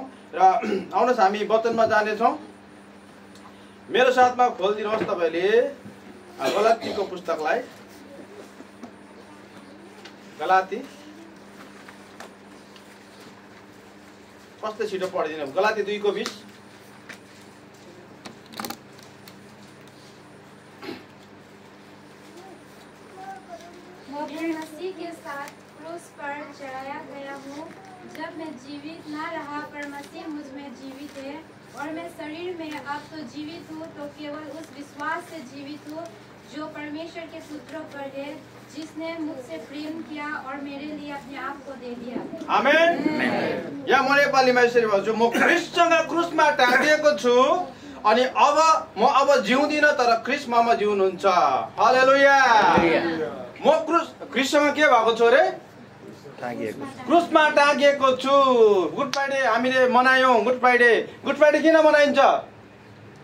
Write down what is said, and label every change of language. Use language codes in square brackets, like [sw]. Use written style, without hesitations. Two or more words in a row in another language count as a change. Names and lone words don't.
[ne] र आउनुहोस् हामी वचनमा जानेछौँ। मेरो साथमा खोलिदिनुहोस् तपाईँले गलातीको पुस्तकलाई। गलाती कस्तो छिटो पढिदिनु। गलाती 2 को 20। [hi] मैं मसीह के साथ क्रूस पर चढ़ाया गया हूँ। जब मैं जीवित न रहा पर मसीह मुझ में जीवित है, और मैं शरीर में अब तो जीवित हूँ तो केवल उस विश्वास से जीवित हूँ जो परमेश्वर के पुत्रों पर है, जिसने मुझसे प्रेम किया और मेरे लिए अपने आप को दे दिया। [ne] आमेन। या म नेपालीमा यसरी भन्छु, म ख्रीष्टसँग क्रुसमा टाँगिएको छु अनि म अब जिउँदिन तर ख्रीष्ट ममा जिउनुहुन्छ। हालेलुया। म ख्रीष्टसँग के भएको छु रे? क्रुसमा टाँगिएको छु। गुड फ्राइडे हामीले मनायौँ। गुड फ्राइडे किन मनाइन्छ?